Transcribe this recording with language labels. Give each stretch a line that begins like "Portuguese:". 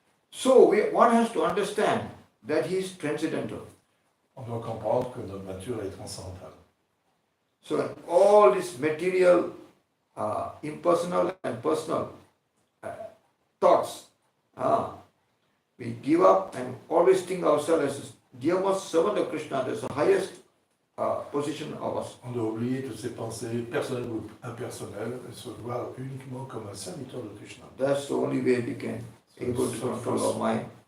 English: So one has to understand that he is transcendental.
French: On doit comprendre que notre nature est transcendantale.
English: So all this material, impersonal and personal thoughts, we give up and always think ourselves as dearest servant of Krishna. That's the highest position of us.
French: On doit oublier toutes ces pensées personnelles ou impersonnelles et se voir uniquement comme un serviteur de Krishna.
English: That's the only way we can able to control our mind.